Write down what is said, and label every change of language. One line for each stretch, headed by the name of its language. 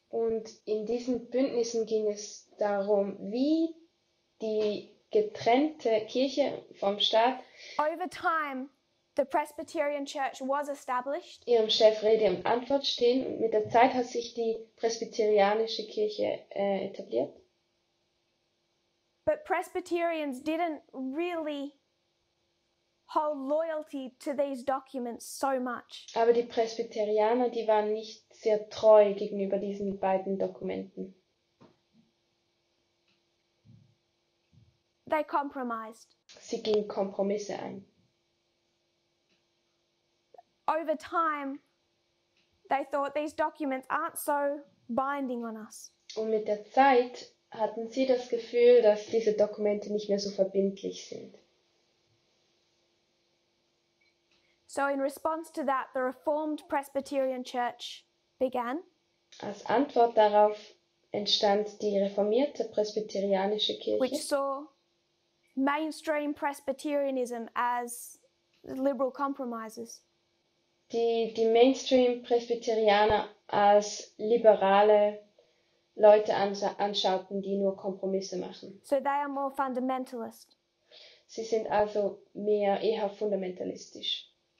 German: Und in diesen Bündnissen ging es darum, wie die getrennte Kirche vom Staat
English: Over time, the Presbyterian Church was established,
German: ihrem Chef Rede und Antwort stehen. Und mit der Zeit hat sich die presbyterianische Kirche etabliert.
English: but Presbyterians didn't really hold loyalty to these documents so much.
German: Aber die Presbyterianer, die waren nicht sehr treu gegenüber diesen beiden Dokumenten.
English: They compromised.
German: Sie gingen Kompromisse ein.
English: Over time, they thought these documents aren't so binding on us.
German: Und mit der Zeit hatten sie das Gefühl, dass diese Dokumente nicht mehr so verbindlich sind.
English: So in response to that, the Reformed Presbyterian Church began.
German: Als Antwort darauf entstand die reformierte presbyterianische Kirche,
English: Which saw mainstream Presbyterianism as liberal compromises.
German: die Mainstream-Presbyterianer als liberale Leute anschauten, die nur Kompromisse machen.
English: So they are more fundamentalist.
German: Sie sind also eher fundamentalistisch.